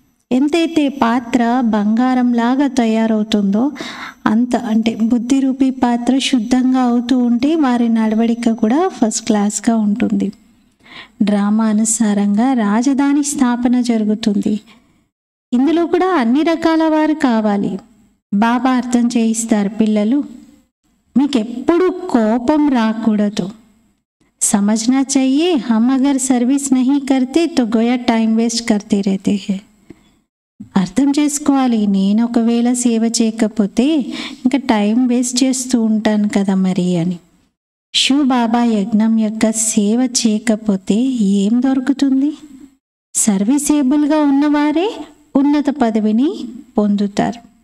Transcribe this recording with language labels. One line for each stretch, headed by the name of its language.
Telugu: ఎంతైతే పాత్ర బంగారంలాగా తయారవుతుందో అంత, అంటే బుద్ధి రూపీ పాత్ర శుద్ధంగా అవుతూ ఉంటే వారి నడవడిక కూడా ఫస్ట్ క్లాస్గా ఉంటుంది. డ్రామా అనుసారంగా రాజధాని స్థాపన జరుగుతుంది. ఇందులో కూడా అన్ని రకాల వారు కావాలి. బాబా అర్థం చేయిస్తారు, పిల్లలు మీకు ఎప్పుడు కోపం రాకూడదు.
Hindi: సమझना चाहिए हम अगर सर्विस नहीं करते तो गोया टाइम वेस्ट करते रहते हैं.
Telugu: అర్థం చేసుకోవాలి, నేను ఒకవేళ సేవ చేయకపోతే ఇంకా టైం వేస్ట్ చేస్తూ ఉంటాను కదా మరి అని. శివ్ బాబా యజ్ఞం యొక్క సేవ చేయకపోతే ఏం దొరుకుతుంది? సర్వీసేబుల్గా ఉన్నవారే ఉన్నత పదవిని పొందుతారు.